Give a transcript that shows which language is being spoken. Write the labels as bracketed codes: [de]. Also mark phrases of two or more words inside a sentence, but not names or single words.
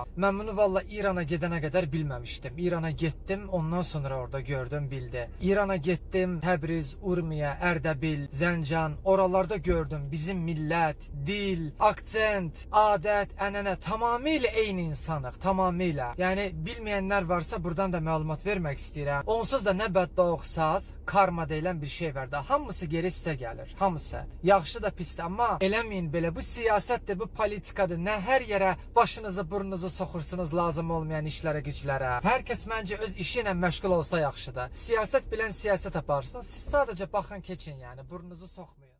[tr] Ben bunu valla İran'a gidene kadar bilmemiştim. İran'a gittim, ondan sonra orada gördüm, bildi. İran'a gittim, Təbriz, Urmiye, Erdebil, Zəncan, oralarda gördüm. Bizim millet, dil, aksent, adet, ənənə tamamıyla [az] eyni insanıq, [tr] tamamıyla. Yani bilmeyenler varsa buradan da məlumat vermek istəyirəm. [az] Onsuz da nə beddua oxusaz, karma deyilən bir şey var da. Hamısı geri sizə gəlir, hamısı. Yaxşı da pisdir, amma eləməyin belə. Bu siyasətdir, bu politikadır. Nə hər yerə başınızı, burnunuzu soxursunuz lazım olmayan işlərə, güclərə. Herkes məncə öz işi ilə məşğul olsa yaxşıdır. [tr] Siyaset bilen [az] siyaset aparsın. [tr] Siz sadece bakın, keçin yani. Burnunuzu sokmayın.